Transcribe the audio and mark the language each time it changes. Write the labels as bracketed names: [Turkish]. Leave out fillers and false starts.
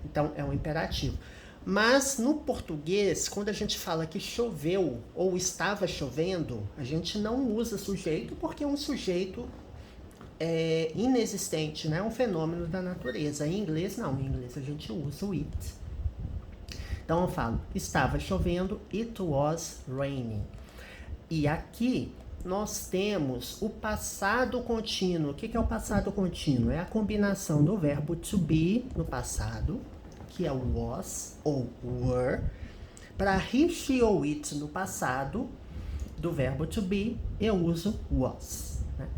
[Portuguese] Então é um imperativo. Mas no português, quando a gente fala que choveu ou estava chovendo, a gente não usa sujeito porque é um sujeito inexistente, né? Um fenômeno da natureza. Em inglês não, em inglês a gente usa o it. Então eu falo, estava chovendo, [English] it was raining. [Portuguese] E aqui nós temos o passado contínuo. O que é o passado contínuo? É a combinação do verbo to be no passado, que é o was ou were, para he, she ou it no passado, do verbo to be, eu uso was. Né?